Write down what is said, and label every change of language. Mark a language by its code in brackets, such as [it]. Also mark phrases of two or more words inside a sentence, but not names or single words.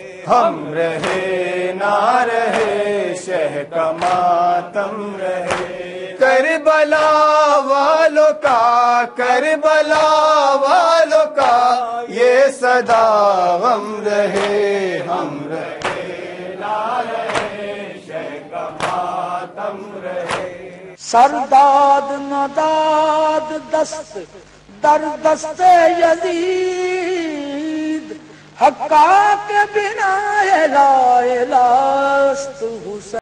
[ur] ہم رہے نہ رہے شہ کا ماتم رہے، کربلا والوں کا، کربلا والوں کا یہ صدا غم رہے، ہم رہے نہ رہے شہ کا ماتم رہے۔ [fa] سرداد نداد دست در دست یزید، حقا کے بنا لا الہ است حسین۔